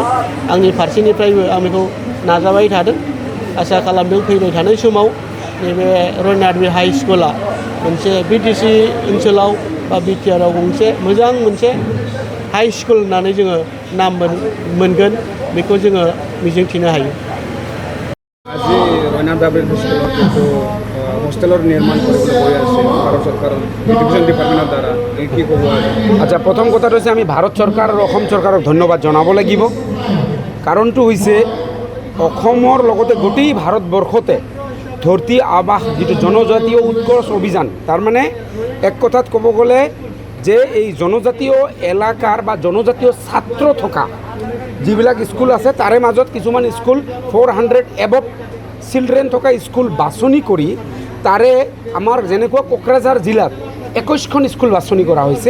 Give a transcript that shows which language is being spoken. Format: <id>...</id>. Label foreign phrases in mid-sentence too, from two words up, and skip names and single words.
<brx>आंनि फारसेनिफ्रायबो आं बेखौ नाजाबाय थादों। आसा खालामदों फैबाय थानाय समाव नैबे रयना दाब्रि</brx> <en>high school</en> <brx>मोनसे BTC ओनसोलाव बा BTR-आव गंसे मोजां मोनसे</brx> <en>high school</en> <brx>होननानै जोङो नाम मोनगोन बेखौ जोङो मिजिंथिनो हायो।</brx> <as>আজি রয়না দাবরির স্কুলত কিন্তু হোস্টেলের নির্মাণ কৰিবলৈ গৈ আছে ভাৰত চৰকাৰৰ</as> <en>education department</en> <as>দ্বাৰা কি ক'ব? আচ্ছা, প্ৰথম কথাটো হৈছে আমি ভাৰত চৰকাৰ আৰু অসম চৰকাৰক ধন্যবাদ জনাব লাগিব। কাৰণটো হৈছে অসমৰ লগতে গোটেই ভাৰতবৰ্ষতে ধৰতী আৱাস যিটো জনজাতীয় উৎকৰ্ষ অভিযান, তাৰমানে এক কথাত ক'ব গ'লে যে এই জনজাতীয় এলেকাৰ বা জনজাতীয় ছাত্ৰ থকা যিবিলাক স্কুল আছে তাৰে মাজত কিছুমান স্কুল 400</as> <en>above children</en> <as>থকা স্কুল বাছনি কৰি তাৰে আমাৰ যেনেকুৱা কোকৰাঝাৰ জিলাত 21খন স্কুল বাছনি কৰা হৈছে।</as>